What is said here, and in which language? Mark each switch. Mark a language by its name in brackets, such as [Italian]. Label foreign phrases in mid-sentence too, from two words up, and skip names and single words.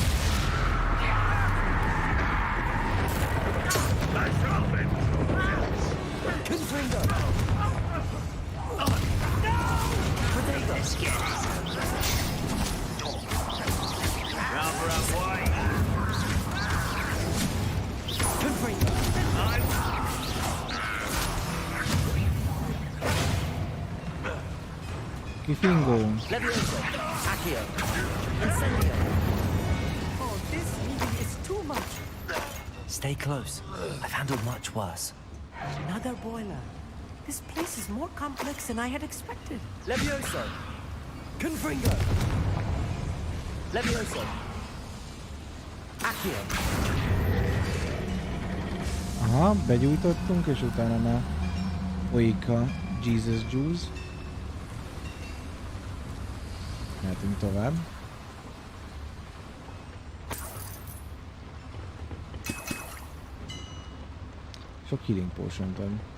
[English] Confringo. Protego. Rather away. Confringo. Kifingo. Levioso. Accio. Incendio. Oh, this heating is too much. Stay close. I've handled much worse. Another boiler. This place is more complex than I had expected. Levioso. Confringo. Levioso. Accio. [Hungarian] Aha, begyújtottunk, és utána már folyik a Jesus Juice. Mehetünk tovább. Sok [English] healing potion- [Hungarian] t ad.